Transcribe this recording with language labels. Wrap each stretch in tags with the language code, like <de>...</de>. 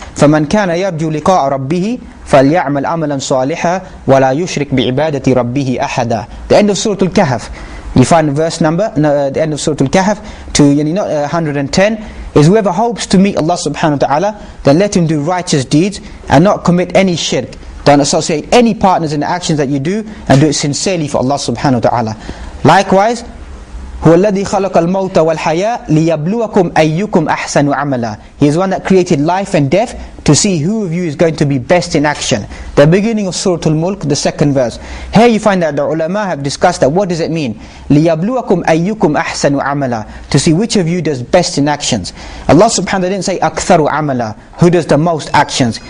<en>فَمَنْ كَانَ يَرْجُو لِقَاءَ رَبِّهِ فَلْيَعْمَلْ عَمَلًا صَالِحًا وَلَا يُشْرِكْ بِعِبَادَةِ رَبِّهِ أَحَدًا. The end of Surah Al-Kahf, you find the verse number, the end of Surah Al-Kahf to 110, is whoever hopes to meet Allah subhanahu wa ta'ala, then let him do righteous deeds and not commit any shirk. Don't associate any partners in the actions that you do, and do it sincerely for Allah subhanahu wa ta'ala.</en> <ar>Likewise, هو الذي خلق الموت والحياة ليبلوكم أيكم أحسن عملا.</ar> <en>He is one that created life and death to see who of you is going to be best in action. The beginning of Surah Al-Mulk, the second verse. Here you find that the ulama have discussed that what does it mean? ليبلوكم أيكم أحسن عملا, to see which of you does best in actions. Allah subhanahu wa ta'ala didn't say أكثر عملا, who does the most actions.</en>